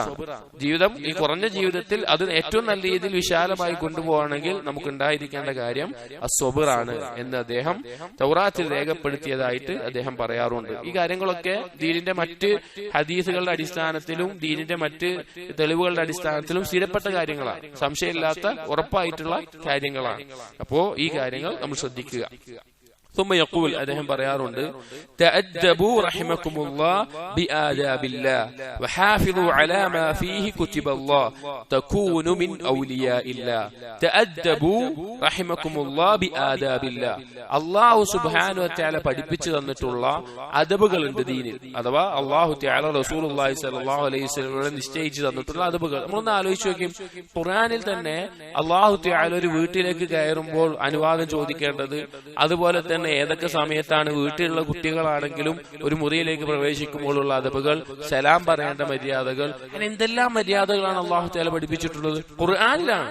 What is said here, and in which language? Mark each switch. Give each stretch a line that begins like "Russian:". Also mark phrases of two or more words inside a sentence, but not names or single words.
Malayalam: ജീവിതം, ഈ കുറഞ്ഞ ജീവിതത്തിൽ അത് ഏറ്റവും നല്ല രീതിയിൽ വിശാലമായി കൊണ്ടുപോകണമെങ്കിൽ നമുക്ക് ഉണ്ടായിരിക്കേണ്ട കാര്യം സ്വബറാണ് എന്ന് അദ്ദേഹം തൗറാത്തിൽ രേഖപ്പെടുത്തിയതായിട്ട് അദ്ദേഹം പറയാറുണ്ട്. ഈ കാര്യങ്ങളൊക്കെ ദീനിന്റെ മറ്റ് ഹദീസുകളുടെ അടിസ്ഥാനത്തിലും ദീനിന്റെ മറ്റ് തെളിവുകളുടെ അടിസ്ഥാനത്തിലും സ്ഥിരപ്പെട്ട കാര്യങ്ങളാണ്, സംശയമില്ലാത്ത ഉറപ്പായിട്ടുള്ള കാര്യങ്ങളാണ്. അപ്പോ ഈ കാര്യങ്ങൾ നമ്മൾ ശ്രദ്ധിക്കുക.
Arabic: ثم يقول
Malayalam: അദ്ദേഹം പറയാറുണ്ട്
Arabic: تأدبوا رحمكم الله بآداب الله وحافظوا على ما فيه كتب الله تكونوا من أولياء الله تأدبوا رحمكم الله بآداب الله الله سبحانه وتعالى
Malayalam: പഠിപ്പിച്ചു തന്നിട്ടുള്ള അദബുകളുണ്ട് ദീനിൽ. അഥവാ
Arabic: الله تعالى رسول الله صلى الله عليه وسلم
Malayalam: നിശ്ചയിച്ചു തന്നിട്ടുള്ള അദബുകൾ. നമ്മളൊന്ന് ആലോചിച്ച് നോക്കും, ഖുർആനിൽ തന്നെ
Arabic: الله تعالى
Malayalam: ഒരു വീട്ടിലേക്ക് കയറുമ്പോൾ അനുവാദം ചോദിക്കേണ്ടത്, അതുപോലെ തന്നെ ഏതൊക്കെ സമയത്താണ് വീട്ടിലുള്ള കുട്ടികളാണെങ്കിലും ഒരു മുറിയിലേക്ക് പ്രവേശിക്കുമ്പോഴുള്ള അദബുകൾ, സലാം പറയേണ്ട മര്യാദകൾ, അങ്ങനെ എന്തെല്ലാം മര്യാദകളാണ്
Arabic: الله تعالى
Malayalam: പഠിപ്പിച്ചിട്ടുള്ളത് ഖുർആനിലാണ്.